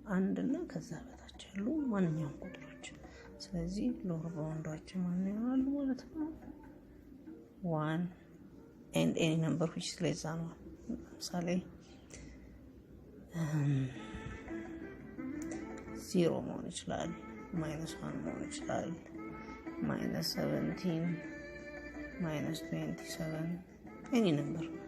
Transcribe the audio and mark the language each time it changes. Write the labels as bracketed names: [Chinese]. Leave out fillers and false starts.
[Amharic] 1 እና ከዛ በታች ያሉ ማንኛውም ቁጥሮች። ስለዚህ ሎወር ባውንዳችን ማን ይሆናል ማለት ነው? [English] 1 and any number which is less than 1. [Amharic] ለምሳሌ 0 መሆን ይችላል፣ -1 መሆን ይችላል፣ -17 -27, [English] any number.